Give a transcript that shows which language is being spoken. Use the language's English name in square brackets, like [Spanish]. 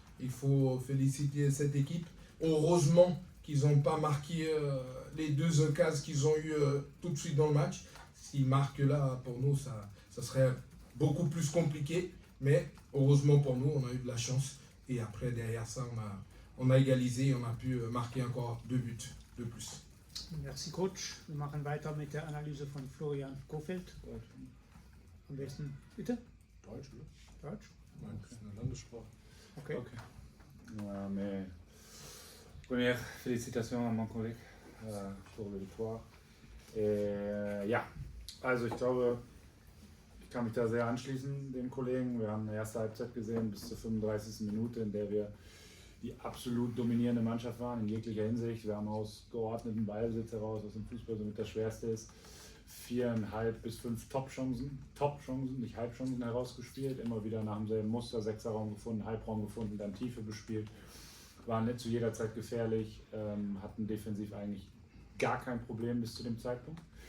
[French] Il faut féliciter cette équipe. Heureusement qu'ils n'ont pas marqué les deux occasions qu'ils ont eues tout de suite dans le match. S'ils marquent là, pour nous, ça serait beaucoup plus compliqué. Mais heureusement pour nous, on a eu de la chance. Et après, derrière ça, on a égalisé et on a pu marquer encore 2 buts de plus. Merci Coach. [German] Wir machen weiter mit der Analyse von Florian Kofeld. Am besten, bitte? Deutsch, oder? Deutsch? Nein, das ist eine Landessprache. Okay. [French] Mais première félicitations à mon collègue pour la victoire. [German] Ja, also ich glaube, ich kann mich da sehr anschließen, dem Kollegen. Wir haben eine erste Halbzeit gesehen bis zur 35. Minute, in der wir die absolut dominierende Mannschaft waren in jeglicher Hinsicht. Wir haben aus geordneten Ballbesitz heraus, was im Fußball somit das Schwerste ist, 4,5 bis 5 Top-Chancen, nicht Halbchancen herausgespielt, immer wieder nach demselben Muster, Sechserraum gefunden, Halbraum gefunden, dann Tiefe bespielt, waren nicht zu jeder Zeit gefährlich, hatten defensiv eigentlich gar kein Problem bis zu dem Zeitpunkt.